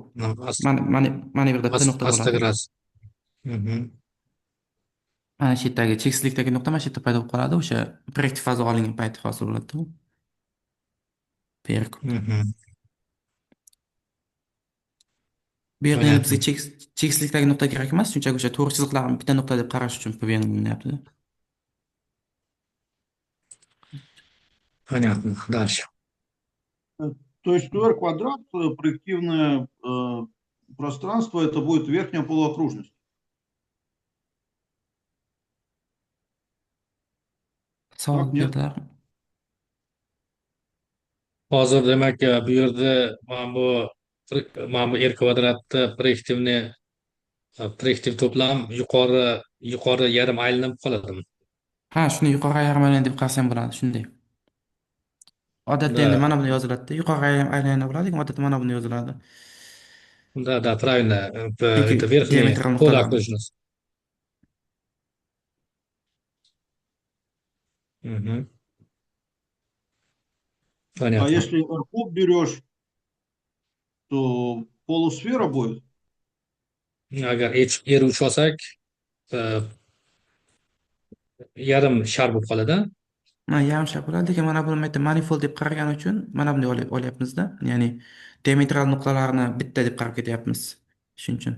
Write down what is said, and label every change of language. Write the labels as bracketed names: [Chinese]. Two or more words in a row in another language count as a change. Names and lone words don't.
[Uzbek] Mana bu yerda bitta nuqta bo'ladi. Mana shu yerdagi cheksizlikdagi nuqta mana shu yerda paydo bo'lib qoladi, o'sha proyektiv faza olingan payti hosil bo'ladi. Bu yerda endi bizga cheksizlikdagi nuqta kerak emas, shunchaki o'sha to'g'ri chiziqlarni bitta nuqta deb qarash uchun PVN qilyapti. [Russian] Понятно. Дальше. То есть R квадрат, проективное пространство, это будет верхняя полуокружность. [Uzbek] Savol berdilar. Hozir demak bu yerda mana bu R kvadratda proyektiv to'plam yuqori yarim aylanib qoladimi? Ha, shuni yuqori yarim aylana deb qarasam bo'ladi, shunday. Odatda endi mana buni yoziladi. Yuqori aylana bo'ladi, lekin odatda mana buni yoziladi. [Russian] Да, правильно. Это верхняя полуокружность. Понятно. А если R куб берешь, то полусфера будет? [Uzbek] Agar R3 olsak, yarim shar bo'lib qoladi. Mana yarim shar bo'ladi, lekin mana buni manifold deb qaragani uchun mana bunday olyapmiz-da. Ya'ni diametral nuqtalarni bitta deb qarab ketyapmiz. Shuning uchun.